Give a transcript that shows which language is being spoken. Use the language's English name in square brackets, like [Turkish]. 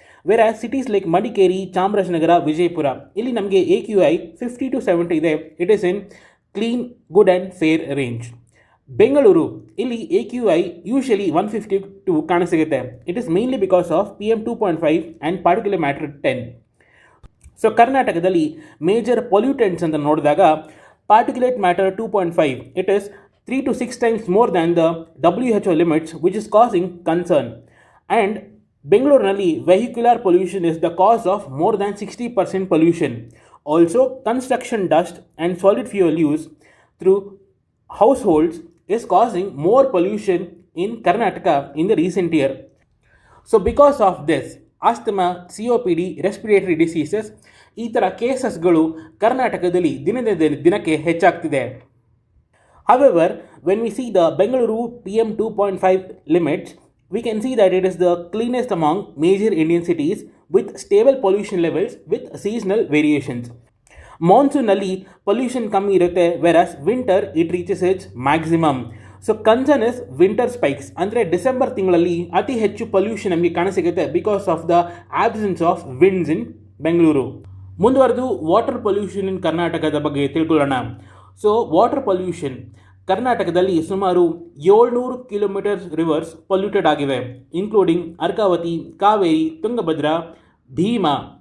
[English] whereas cities like Madikeri, Chamarajanagar, Vijayapura, [Kannada] ಇಲ್ಲಿ ನಮಗೆ [English] AQI 50 to 70 ಇದೆ. It is in clean, good and fair range. Bengaluru ಇಲ್ಲಿ AQI usually 152 [Kannada] ಕಾಣಸಿಗುತ್ತೆ. [English] It is mainly because of PM 2.5 and particular matter 10. So ಕರ್ನಾಟಕದಲ್ಲಿ major pollutants [Kannada] ಅಂತ ನೋಡಿದಾಗ, [English] Particulate matter 2.5 it is 3 to 6 times more than the WHO limits which is causing concern. And ಬೆಂಗಳೂರಿನಲ್ಲಿ vehicular pollution is the cause of more than 60% pollution. Also construction dust and solid fuel use through households is causing more pollution in Karnataka in the recent year. So because of this, asthma, COPD, respiratory diseases [Kannada] ಈ ಥರ ಕೇಸಸ್ಗಳು ಕರ್ನಾಟಕದಲ್ಲಿ ದಿನಕ್ಕೆ ಹೆಚ್ಚಾಗ್ತಿದೆ. [English] However, when we see the Bengaluru PM 2.5 limits, we can see that it is the cleanest among major Indian cities with stable pollution levels with seasonal variations. [Kannada] ಮಾನ್ಸೂನಲ್ಲಿ pollution ಕಮ್ಮಿ ಇರುತ್ತೆ, [English] Whereas winter it reaches its maximum. So concern is winter spikes, [Kannada] ಅಂದರೆ December ತಿಂಗಳಲ್ಲಿ ಅತಿ ಹೆಚ್ಚು pollution ನಮಗೆ ಕಾಣಸಿಗುತ್ತೆ [English] Because of the absence of winds in Bengaluru. [Kannada] ಮುಂದುವರೆದು water pollution ಇನ್ ಕರ್ನಾಟಕದ ಬಗ್ಗೆ ತಿಳ್ಕೊಳ್ಳೋಣ. ಸೊ ವಾಟರ್ ಪೊಲ್ಯೂಷನ್ ಕರ್ನಾಟಕದಲ್ಲಿ ಸುಮಾರು 700 ಕಿಲೋಮೀಟರ್ಸ್ ರಿವರ್ಸ್ ಪೊಲ್ಯೂಟೆಡ್ ಆಗಿವೆ, ಇನ್ಕ್ಲೂಡಿಂಗ್ ಅರ್ಕಾವತಿ, ಕಾವೇರಿ, ತುಂಗಭದ್ರಾ, ಭೀಮಾ.